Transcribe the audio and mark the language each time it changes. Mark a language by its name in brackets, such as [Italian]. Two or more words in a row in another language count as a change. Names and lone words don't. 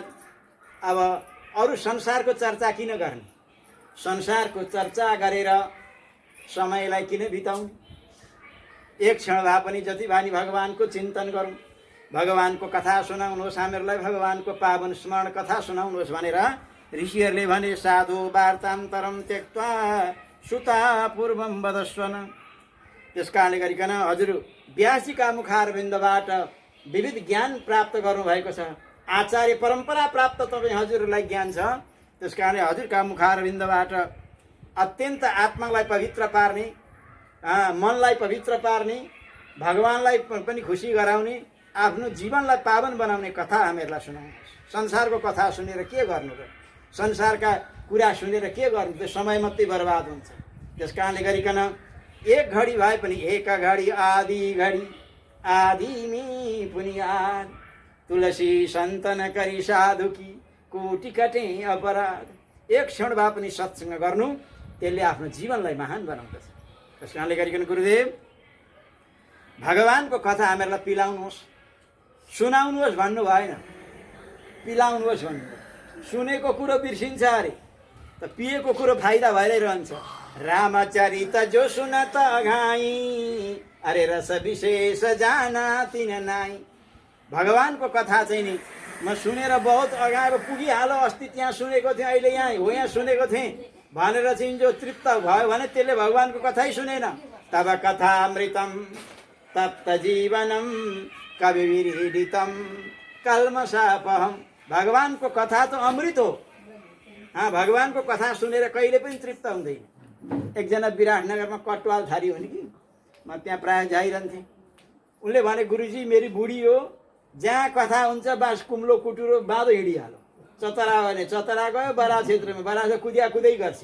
[Nepali] अब अरू संसारको चर्चा किन गर्ने, संसारको चर्चा गरेर समयलाई किन बिताउँ। एक क्षण भए पनि जति भानी भगवानको चिन्तन गरौँ, भगवानको कथा सुनाउनुहोस्, हामीहरूलाई भगवानको पावन स्मरण कथा सुनाउनुहोस् भनेर ऋषिहरूले भने। [Sanskrit] साधु वार्तान्तरम त्यक्त्वा सुता पूर्वम वदस्वन। [Nepali] त्यस कारणले गरिकन हजुर व्यासजीका मुखारविन्दबाट विविध ज्ञान प्राप्त गर्नुभएको छ, आचार्य परम्परा प्राप्त तपाईँ हजुरलाई ज्ञान छ। त्यस कारणले हजुरका मुखारविन्दबाट अत्यन्त आत्मालाई पवित्र पार्ने, मनलाई पवित्र पार्ने, भगवानलाई पनि खुसी गराउने, आफ्नो जीवनलाई पावन बनाउने कथा हामीहरूलाई सुनाउनुहोस्। संसारको कथा सुनेर के गर्नु र, संसारका कुरा सुनेर के गर्नु, त्यो समय मात्रै बर्बाद हुन्छ। त्यस कारणले गरिकन एक घडी भए पनि, [Awadhi] एक घडी आधी घडी आधिमी पुनियाद, तुलसी सन्तन करी साधुकी कोटि कटे अपराध। [Nepali] एक क्षण भए पनि सत्सङ्ग गर्नु, त्यसले आफ्नो जीवनलाई महान बनाउँदछ। त्यस कारणले गरिकन गुरुदेव भगवानको कथा हामीहरूलाई पिलाउनुहोस्, सुनाउनुहोस् भन्नु भएन, पिलाउनुहोस् भन्नु। सुनेको कुरो बिर्सिन्छ अरे, त पिएको कुरो फाइदा भएरै रहन्छ। [Awadhi] रामचरित जो सुनत अघाई, अरे रस विशेष जाना तिन नाई। [Nepali] भगवानको कथा चाहिँ नि म सुनेर बहुत अगाएर पुगिहालो, अस्ति त्यहाँ सुनेको थिएँ, अहिले यहाँ हो यहाँ सुनेको थिएँ भनेर चाहिँ जो तृप्त भयो भने त्यसले भगवानको कथै सुनेन। [Sanskrit] तब कथामृतम तप्त जीवनम कविविरीडितम कल्मषापहम। [Nepali] भगवानको कथा त अमृत हो, भगवानको कथा सुनेर कहिले पनि तृप्त हुँदैन। एकजना विराटनगरमा कटवाल थारी हो नि कि, म त्यहाँ प्रायः जाइरहन्थेँ। उनले भने गुरुजी मेरी बुढी हो, जहाँ कथा हुन्छ बास कुम्लो कुटुरो बाँधो हिँडिहाल्यो, चतरा भने चतरा गयो, बरा क्षेत्रमा बरा कुदिया कुदै गर्छ।